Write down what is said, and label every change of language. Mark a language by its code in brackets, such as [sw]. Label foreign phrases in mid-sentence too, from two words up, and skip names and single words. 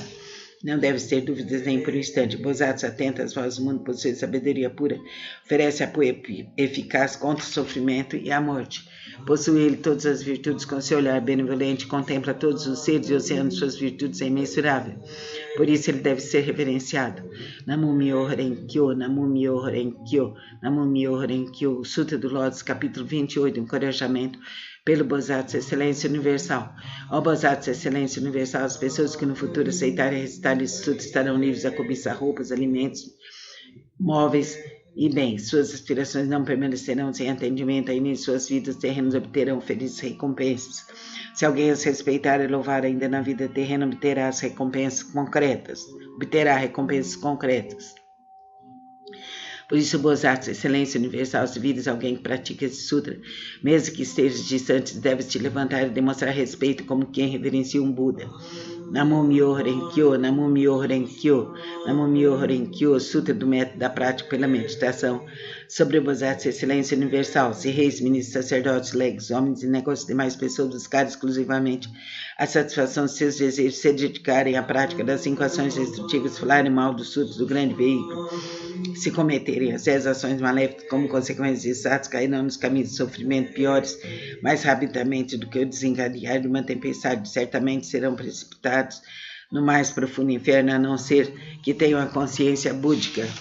[pt] Não deve ter dúvidas nem por um instante. Bosatsu, atenta às vozes do mundo, possui sabedoria pura, oferece apoio eficaz contra o sofrimento e a morte. Possui ele todas as virtudes, com seu olhar benevolente, contempla todos os seres e oceanos, suas virtudes é imensurável. Por isso ele deve ser reverenciado. [ja] 南無妙法蓮華経、南無妙法蓮華経、南無妙法蓮華経. [pt] Sutra do Lótus, capítulo 28, encorajamento pelo Bosatsu Excelência Universal. Ó Bosatsu Excelência Universal, as pessoas que no futuro aceitarem recitar esse sutra estarão livres a cobiçar roupas, alimentos, móveis e bens. Suas aspirações não permanecerão sem atendimento, ainda em suas vidas terrenas obterão felizes recompensas. Se alguém as respeitar e louvar ainda na vida terrena, obterá recompensas concretas. Por isso, Bosatsu, Excelência Universal, se vires alguém que pratica esse sutra, mesmo que estejas distante, deves te levantar e demonstrar respeito como quem reverencia um Buda. [ja] 南無妙法蓮華経、南無妙法蓮華経、南無妙法蓮華経, [pt] Sutra do Método da Prática pela Meditação. Sobre Bosatsu, Excelência Universal, se reis, ministros, sacerdotes, leigos, homens e negócios de demais pessoas buscarem exclusivamente a satisfação de seus desejos, se dedicarem à prática das 5 ações destrutivas, falarem mal dos sutras do grande veículo, se cometerem as 10 ações maléficas como consequências de atos, cairão nos caminhos de sofrimento piores mais rapidamente do que o desencadear de uma tempestade, certamente serão precipitados no mais profundo inferno, a não ser que tenham a consciência búdica.